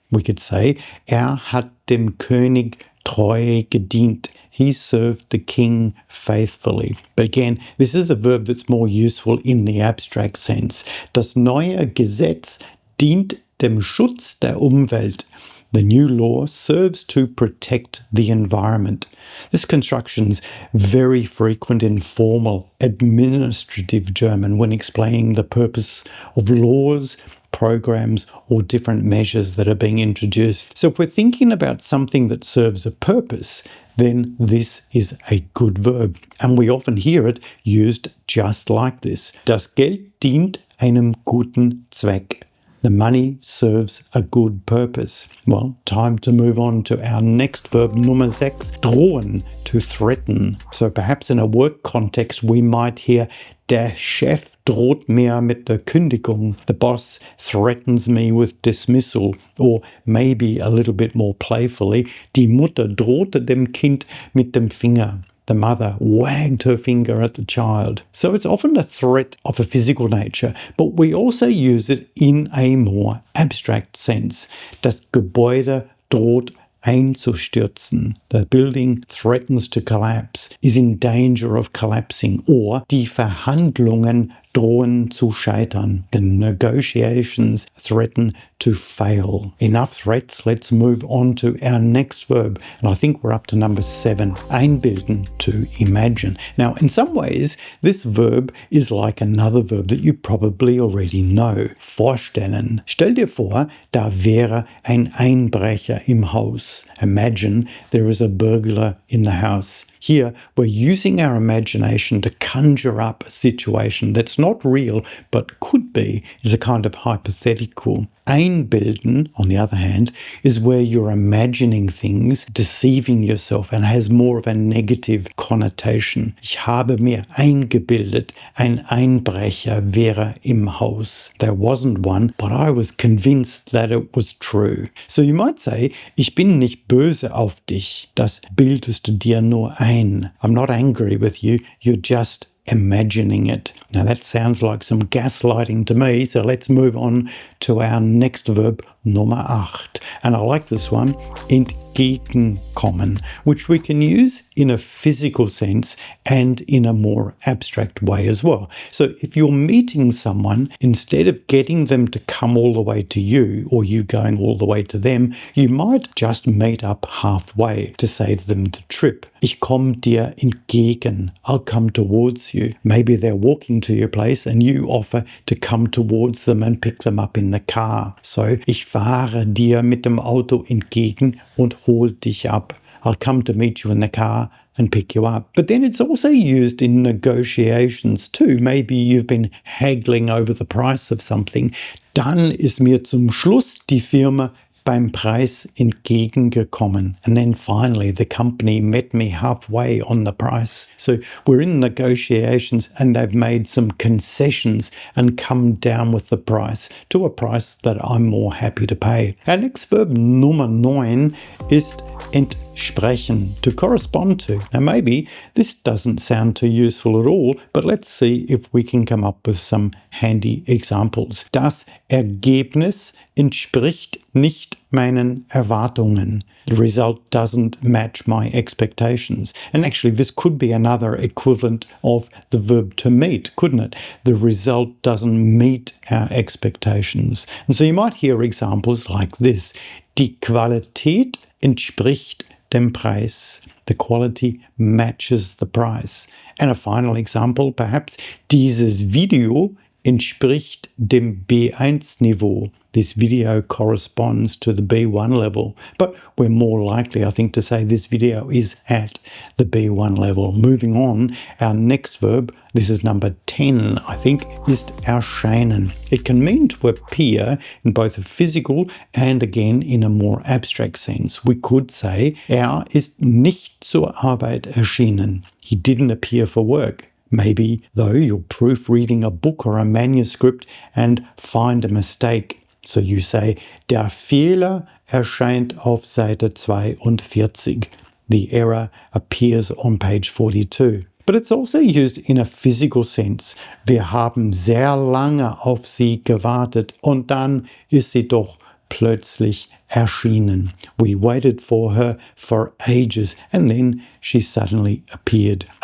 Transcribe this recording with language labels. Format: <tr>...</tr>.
<en>We could say,</en> <de>hat dem König treu gedient.</de> <en>He served the king faithfully. But again, this is a verb that's more useful in the abstract sense.</en> <de>Das neue Gesetz dient dem Schutz der Umwelt.</de> <en>The new law serves to protect the environment. This construction's very frequent in formal administrative German when explaining the purpose of laws, programs, or different measures that are being introduced. So if we're thinking about something that serves a purpose, then this is a good verb. And we often hear it used just like this.</en> <de>Das Geld dient einem guten Zweck.</de> <en>The money serves a good purpose. Well, time to move on to our next verb, Nummer 6, drohen, to threaten. So perhaps in a work context, we might hear,</en> <de>der Chef droht mir mit der Kündigung.</de> <en>The boss threatens me with dismissal. Or maybe a little bit more playfully,</en> <de>die Mutter drohte dem Kind mit dem Finger.</de> <en>The mother wagged her finger at the child. So it's often a threat of a physical nature, but we also use it in a more abstract sense.</en> <de>Das Gebäude droht einzustürzen.</de> <en>The building threatens to collapse, is in danger of collapsing, or</en> <de>die Verhandlungen drohen zu scheitern.</de> <en>The negotiations threaten to fail. Enough threats, let's move on to our next verb. And I think we're up to number 7, einbilden, to imagine. Now, in some ways, this verb is like another verb that you probably already know.</en> <de>Vorstellen. Stell dir vor, da wäre ein Einbrecher im Haus.</de> <en>Imagine there is a burglar in the house. Here, we're using our imagination to conjure up a situation that's not real but could be, is a kind of hypothetical. Einbilden, on the other hand, is where you're imagining things, deceiving yourself, and has more of a negative connotation.</en> <de>Ich habe mir eingebildet, ein Einbrecher wäre im Haus.</de> <en>There wasn't one, but I was convinced that it was true. So you might say,</en> <de>ich bin nicht böse auf dich, das bildest du dir nur ein.</de> <en>I'm not angry with you, you're just imagining it. Now that sounds like some gaslighting to me, so let's move on to our next verb, Nummer 8. And I like this one, entgegenkommen, which we can use in a physical sense and in a more abstract way as well. So if you're meeting someone, instead of getting them to come all the way to you or you going all the way to them, you might just meet up halfway to save them the trip.</en> <de>Ich komme dir entgegen.</de> <en>I'll come towards you. Maybe they're walking to your place and you offer to come towards them and pick them up in the car.</en> <de>So, ich fahre dir mit dem Auto entgegen und hol dich ab.</de> <en>I'll come to meet you in the car and pick you up. But then it's also used in negotiations too. Maybe you've been haggling over the price of something.</en> <de>Dann ist mir zum Schluss die Firma beim Preis entgegengekommen.</de> <en>And then finally, the company met me halfway on the price. So we're in negotiations and they've made some concessions and come down with the price to a price that I'm more happy to pay. Our next verb, Nummer 9, ist entsprechen, to correspond to. Now maybe this doesn't sound too useful at all, but let's see if we can come up with some handy examples.</en> <de>Das Ergebnis entspricht nicht meinen Erwartungen.</de> <en>The result doesn't match my expectations. And actually, this could be another equivalent of the verb to meet, couldn't it? The result doesn't meet our expectations. And so you might hear examples like this.</en> <de>Die Qualität entspricht dem Preis.</de> <en>The quality matches the price. And a final example, perhaps,</en> <de>dieses Video entspricht dem B1-Niveau.</de> <en>This video corresponds to the B1 level, but we're more likely, I think, to say this video is at the B1 level. Moving on, our next verb, this is number 10, I think, ist erscheinen. It can mean to appear in both a physical and again in a more abstract sense. We could say,</en> <de>ist nicht zur Arbeit erschienen.</de> <en>He didn't appear for work. Maybe, though, you're proofreading a book or a manuscript and find a mistake. So you say,</en> <de>der Fehler erscheint auf Seite 42.</de> <en>The error appears on page 42. But it's also used in a physical sense.</en> <de>Wir haben sehr lange auf sie gewartet und dann ist sie doch plötzlich erschienen.</de> <en>We waited for her for ages and then she suddenly appeared.</en>